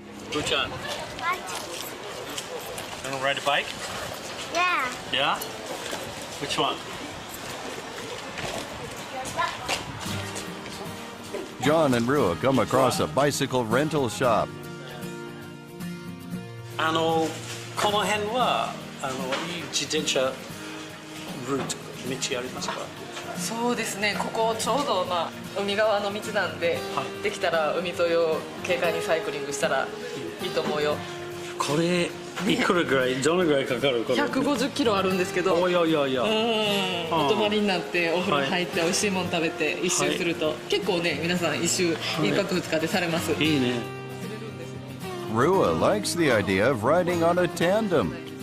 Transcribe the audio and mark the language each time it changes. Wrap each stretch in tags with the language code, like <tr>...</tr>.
<en>Buchan, you want to ride a bike? Yeah. Yeah? Which one? John and Rua come across a bicycle rental shop.</en> <ja>この辺はいい自転車ルート、道ありますか？そうですね、ここちょうど、海側の道なんで、できたら海沿いを軽快にサイクリングしたらいいと思うよ。これいくらぐらい、どのぐらいかかる？150キロあるんですけど、お泊まりになってお風呂入って美味しいもの食べて一周すると、結構ね、皆さん一周1泊2日でされます。いいね。</ja> <en>Rua likes the idea of riding on a tandem.</en>